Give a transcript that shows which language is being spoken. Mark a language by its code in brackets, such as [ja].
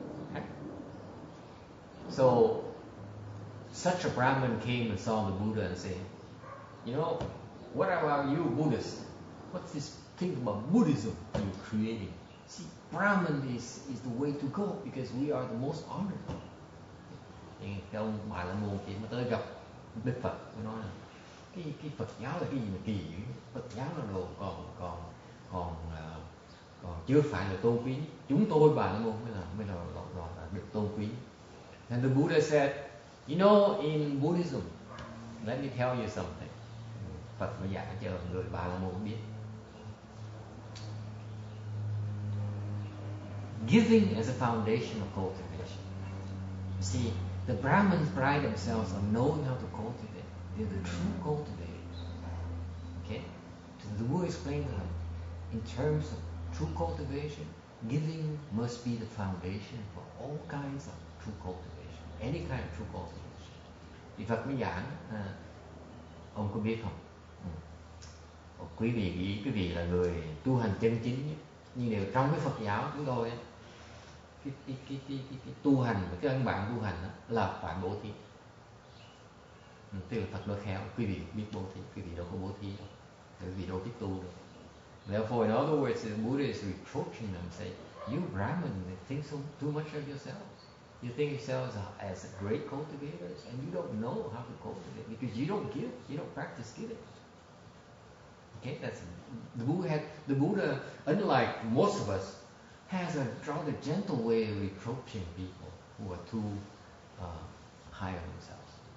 [en] Okay. So, such a Brahmin came and saw the Buddha and said, you know, what about you Buddhists? What's this thing about Buddhism you're creating? See, Brahmin is the way to go because we are the most honored. [vi] Thì cái ông Bà La Môn kia mà tới gặp Đức Phật, mới nói là cái Phật giáo là cái gì mà kỳ dữ? Phật giáo là đồ còn chưa phải là tôn quý. Chúng tôi Bà La Môn mới là được tôn quý. [en] And the Buddha said, you know, in Buddhism, let me tell you something. [vi] Phật mới giảng cho người Bà La Môn biết. [en] Giving as a foundation of cultivation. You see, the Brahmins pride themselves on knowing how to cultivate. They're the true cultivators. Okay? So the Buddha explained to them, in terms of true cultivation, giving must be the foundation for all kinds of true cultivation. Any kind of true cultivation. [vi] Thì Phật mới giảng, ông có biết không? Quý vị là người tu hành chân chính, nhưng đều trong cái Phật giáo chúng tôi, cái tu hành, cái ân bạn tu hành đó, là phải bố thí. Tức là Phật nói khéo, quý vị biết bố thí, quý vị đâu có bố thí đâu, quý vị đâu biết tu đâu. [en] Therefore, in other words, the Buddha is reproaching them, saying, you Brahmin think too much of yourselves. You think yourselves as great cultivators, and you don't know how to cultivate because you don't give, you don't practice giving. Okay, that's the Buddha, unlike most of us, has a rather gentle way of reproaching people who are too high on themselves.